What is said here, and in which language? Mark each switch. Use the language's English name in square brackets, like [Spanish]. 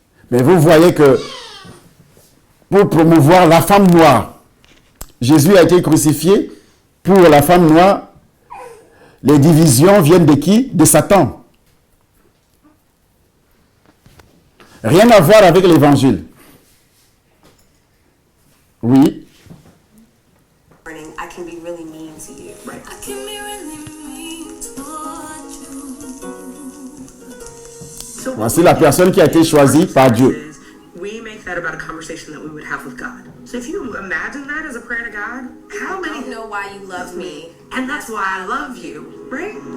[French] Mais vous voyez que pour promouvoir la femme noire, Jésus a été crucifié pour la femme noire. Les divisions viennent de qui? De Satan. Rien à voir avec l'évangile. Oui. [English] I can be really mean to you. Right. I can be really mean toward you. So [French] Voici la personne qui a été choisie par Dieu. [English] we make that about a conversation that we would have with God. So if you imagine that as a prayer to God, how I many don't know why you love me. and that's why I love you, right?